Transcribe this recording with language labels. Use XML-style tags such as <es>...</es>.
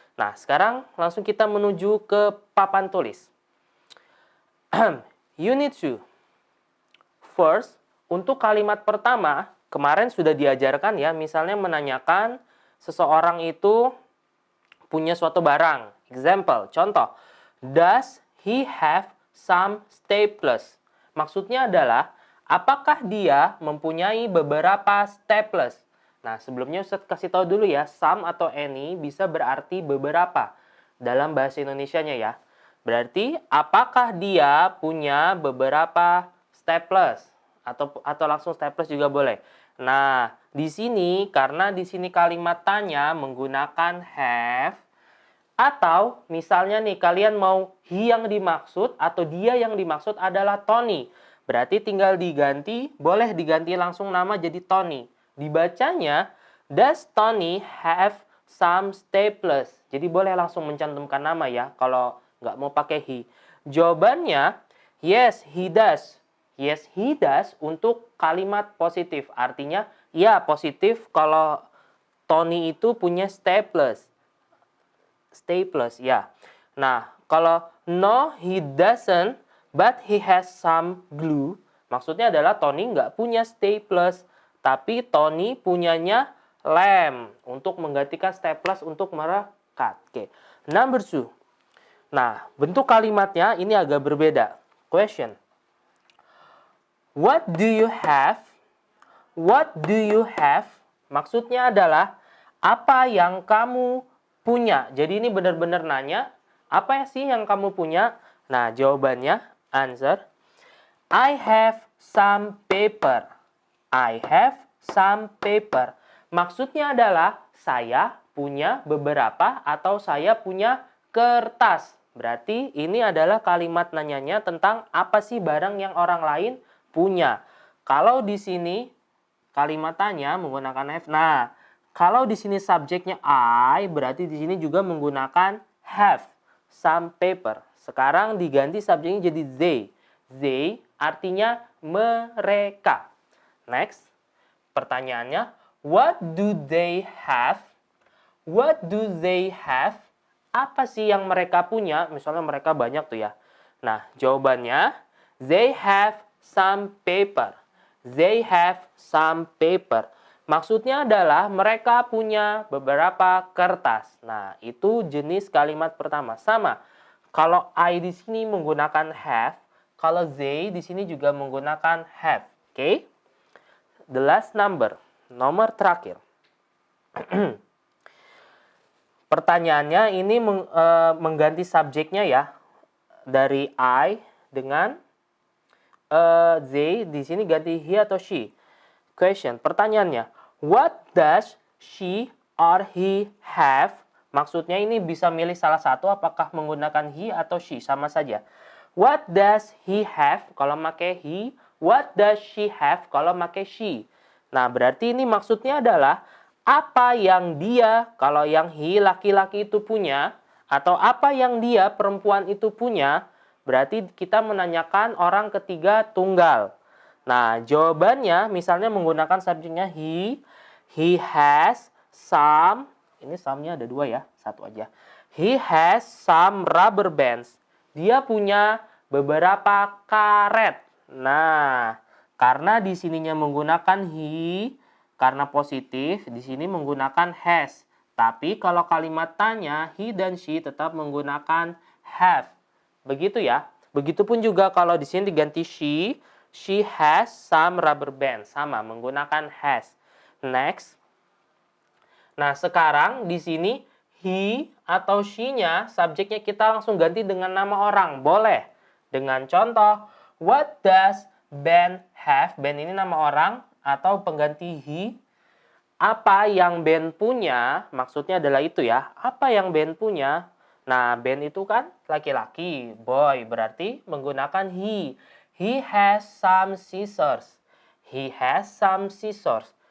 <id>Nah, sekarang langsung kita menuju ke papan tulis. Unit 2. First, untuk kalimat pertama, kemarin sudah diajarkan ya, misalnya menanyakan seseorang itu punya suatu barang.</id> <en>Example, contoh. Does he have some staplers?</en> <id>Maksudnya adalah, apakah dia mempunyai beberapa staplers? Nah, sebelumnya Ustadz kasih tahu dulu ya, some atau any bisa berarti beberapa dalam bahasa Indonesianya ya. Berarti, apakah dia punya beberapa staplers? Atau langsung staplers juga boleh. Nah, di sini karena di sini kalimat tanya menggunakan have, atau misalnya nih kalian mau he yang dimaksud atau dia yang dimaksud adalah Tony. Berarti tinggal diganti, boleh diganti langsung nama jadi Tony.</id> <en>Dibacanya, does Tony have some staplers?</en> <id>Jadi boleh langsung mencantumkan nama ya kalau nggak mau pakai he.</id> <en>Jawabannya, yes he does. Yes he does untuk kalimat positif.</en> <id>Artinya, ya positif kalau Tony itu punya staplers. Staplers, ya. Nah, kalau</id> <en>no, he doesn't, but he has some glue,</en> <id>maksudnya adalah Tony nggak punya staplers, tapi Tony punyanya lem untuk menggantikan staplers untuk merekat. Oke.</id> <en>Number 2.</en> <id>Nah, bentuk kalimatnya ini agak berbeda. Question.</id> <en>What do you have? What do you have?</en> <id>Maksudnya adalah apa yang kamu punya. Jadi ini benar-benar nanya, apa sih yang kamu punya? Nah, jawabannya,</id> <en>answer, I have some paper. I have some paper.</en> <id>Maksudnya adalah saya punya beberapa atau saya punya kertas. Berarti ini adalah kalimat nanyanya tentang apa sih barang yang orang lain punya. Kalau di sini kalimat tanya menggunakan have. Nah, kalau di sini subjeknya I, berarti di sini juga menggunakan have some paper. Sekarang diganti subjeknya jadi they. They artinya mereka.</id> <en>Next, pertanyaannya, what do they have? What do they have?</en> <id>Apa sih yang mereka punya? Misalnya mereka banyak tuh ya.</id> <en>Nah, jawabannya, they have some paper. They have some paper.</en> <id>Maksudnya adalah mereka punya beberapa kertas. Nah, itu jenis kalimat pertama. Sama. Kalau I di sini menggunakan have, kalau they di sini juga menggunakan have. Oke?</id> <en>The last number.</en> <id>Nomor terakhir. Pertanyaannya ini mengganti subjeknya ya. Dari I dengan they, di sini ganti he atau she.</id> <en>Question, pertanyaannya, what does she or he have?</en> <id>Maksudnya ini bisa milih salah satu, apakah menggunakan he atau she, sama saja.</id> <en>What does he have</en> <id>kalau pakai</id> <en>he? What does she have kalau pakai she?</en> <id>Nah, berarti ini maksudnya adalah apa yang dia, kalau yang he laki-laki itu punya, atau apa yang dia perempuan itu punya, berarti kita menanyakan orang ketiga tunggal. Nah, jawabannya misalnya menggunakan subjeknya</id> <en>he has some,</en> <id>ini some-nya ada dua ya, satu aja.</id> <en>He has some rubber bands.</en> <id>Dia punya beberapa karet. Nah, karena di sininya menggunakan he, karena positif, di sini menggunakan has. Tapi kalau kalimat tanya, he dan she tetap menggunakan have. Begitu ya. Begitupun juga kalau di sini diganti</id> <en>she has some rubber bands.</en> <id>Sama, menggunakan has. Next. Nah, sekarang di sini he atau she-nya, subjeknya kita langsung ganti dengan nama orang. Boleh. Dengan contoh,</id> <en>what does Ben have?</en> <id>Ben ini nama orang atau pengganti he. Apa yang Ben punya, maksudnya adalah itu ya. Apa yang Ben punya? Nah, Ben itu kan laki-laki, boy, berarti menggunakan he.</id> <en>He has some scissors. He has some scissors.</en>